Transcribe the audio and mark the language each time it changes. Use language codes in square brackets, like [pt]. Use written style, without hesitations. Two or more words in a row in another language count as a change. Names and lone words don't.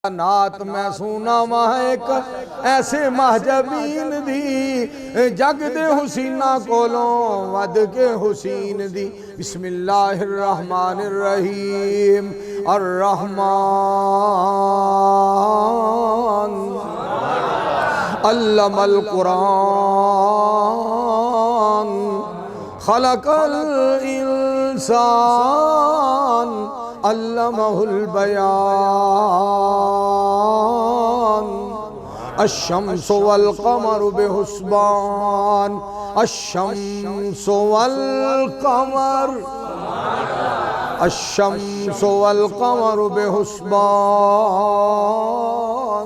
[pa] नात मैं सुना एक ऐसे महजबीन दी जग दे हुसीना कोलों वद के हुसीन दी। [ar] بسم الله الرحمن الرحيم الرحمن علم القرآن خلق الإنسان علمه البيان الشمس والقمر بحسبان الشمس والقمر بحسبان.